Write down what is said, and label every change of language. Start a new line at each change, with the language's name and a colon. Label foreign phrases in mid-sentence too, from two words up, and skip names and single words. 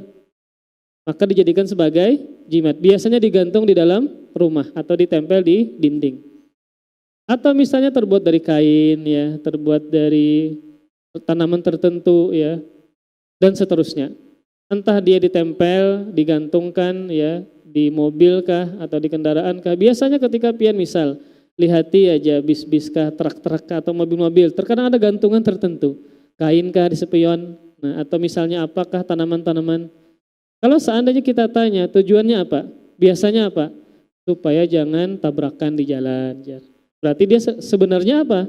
Indonesian: Maka dijadikan sebagai jimat. Biasanya digantung di dalam rumah atau ditempel di dinding. Atau misalnya terbuat dari kain, ya, terbuat dari tanaman tertentu, ya, dan seterusnya. Entah dia ditempel, digantungkan, ya, di mobil kah atau di kendaraan kah. Biasanya ketika pian misal lihati aja bis-bis kah, truk-truk kah, atau mobil-mobil, terkadang ada gantungan tertentu. Kain kah di spion, nah, atau misalnya apakah tanaman-tanaman. Kalau seandainya kita tanya tujuannya apa? Biasanya apa? Supaya jangan tabrakan di jalan. Berarti dia sebenarnya apa?